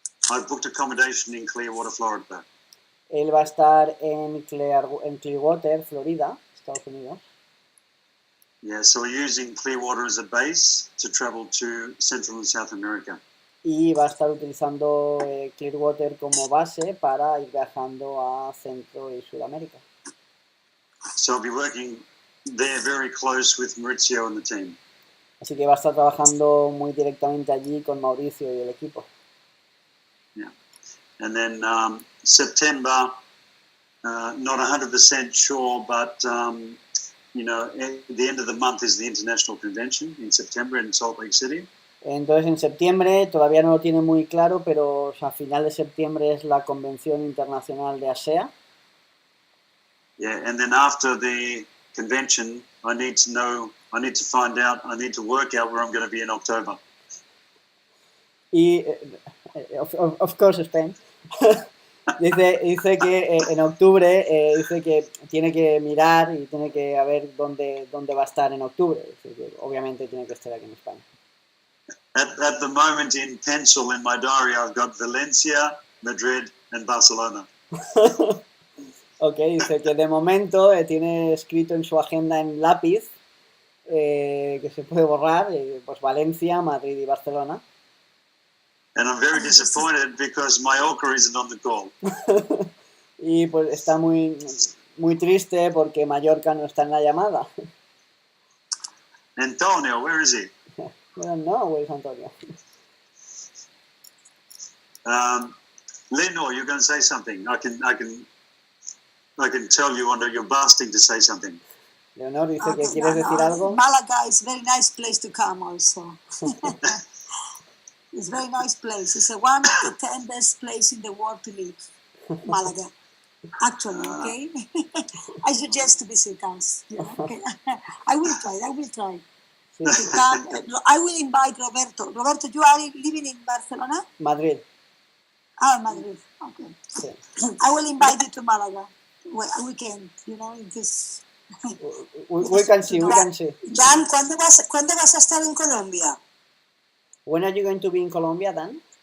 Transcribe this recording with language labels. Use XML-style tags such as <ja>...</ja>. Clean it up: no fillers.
<en>I've booked accommodation in Clearwater, Florida.</en> <es>Él va a estar en Clearwater, Florida, Estados Unidos.</es> <en>Yeah, so we're using Clearwater as a base to travel to Central and South America.</en> <es>Y va a estar utilizando Clearwater como base para ir viajando a Centro y Sudamérica.</es> <en>So I'll be working there very close with Maurizio and the team.</en> <es>Así que va a estar trabajando muy directamente allí con Mauricio y el equipo.</es> <en>Yeah. And then September, not 100% sure, but you know, at the end of the month is the International Convention in September in Salt Lake City.</en> <es>Entonces en septiembre, todavía no lo tiene muy claro, pero a final de septiembre es la Convención Internacional de ASEA.</es> <en>Yeah, and then after the convention, I need to find out, I need to work out where I'm going to be in October. Y, of course, Spain.</en> <es>dice que en octubre, dice que tiene que mirar y tiene que ver dónde va a estar en octubre. Dice que obviamente tiene que estar aquí en España.</es> <en>At the moment in pencil in my diary, I've got Valencia, Madrid and Barcelona.</en> <es>Ok, dice que de momento tiene escrito en su agenda en lápiz, que se puede borrar, pues Valencia, Madrid y Barcelona.</es> <en>And I'm very disappointed because Mallorca isn't on the call.</en> <es>Y pues está muy triste porque Mallorca no está en la llamada.</es> <en>Antonio, where is he? I don't know where is Antonio. Lenore, you're going to say something. I can tell you under you're bursting to say something.</en> <es>Leonor dice que quieres decir algo.</es> <en>Malaga is a very nice place to come also. It's a very nice place. It's one of the 10 best places in the world to live. Malaga. Actually, okay? I suggest to visit us. You know? Okay. I will try.</en> <es>Sí.</es> <en>I will invite Roberto. Roberto, you are living in Barcelona? Madrid. Madrid. Okay.</en> <es>Sí.</es> <en>I will invite you to Malaga. We can, you know, in this. We can see.</en> <es>Dan, ¿cuándo vas a estar en Colombia?</es> <en>When are you going to be in Colombia, Dan?</en>